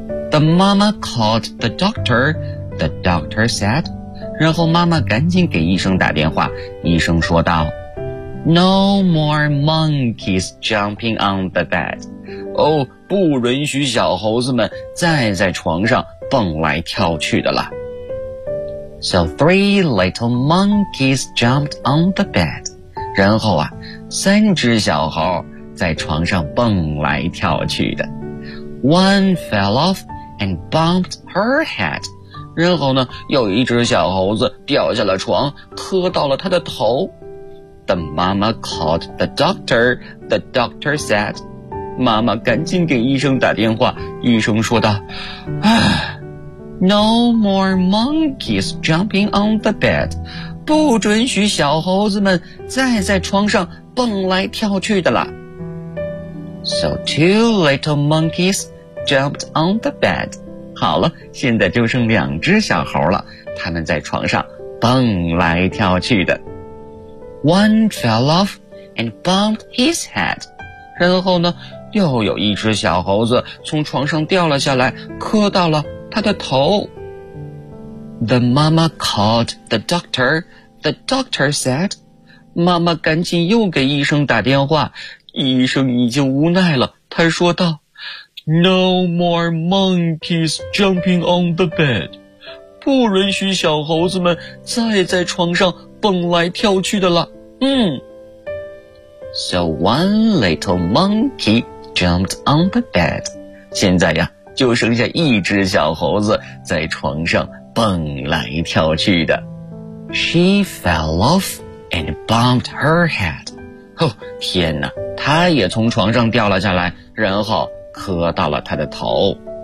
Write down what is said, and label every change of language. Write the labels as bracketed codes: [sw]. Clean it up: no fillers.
[en] The mama called the doctor. The doctor said. [zh] 然后妈妈赶紧给医生打电话，医生说道， [en] No more monkeys jumping on the bed. [zh] 哦，不允许小猴子们再在床上蹦来跳去的了。 [en] So three little monkeys jumped on the bed. [zh] 然后啊，三只小猴在床上蹦来跳去的。 [en] One fell off and bumped her head. [zh] 然后呢，有一只小猴子掉下了床，磕到了他的头。 [en] The mama called the doctor. The doctor said, [zh] 妈妈赶紧给医生打电话，医生说道， [en] No more monkeys jumping on the bed. [zh] 不准许小猴子们再在床上蹦来跳去的了。 [en] So two little monkeys jumped on the bed. [zh] 好了，现在就剩两只小猴了，他们在床上蹦来跳去的。 [en] One fell off and bumped his head. [zh] 然后呢，又有一只小猴子从床上掉了下来，磕到了他的头。 [en] The mama called the doctor. The doctor said, [zh] 妈妈赶紧又给医生打电话，医生已经无奈了，他说道， [en] No more monkeys jumping on the bed. [zh] 不允许小猴子们再在床上蹦来跳去的了。 [en] So one little monkey jumped on the bed. [zh] 现在呀，就剩下一只小猴子在床上蹦来跳去的。 [en] She fell off and bumped her head. [zh] 哦，天哪，她也从床上掉了下来，然后磕到了她的头。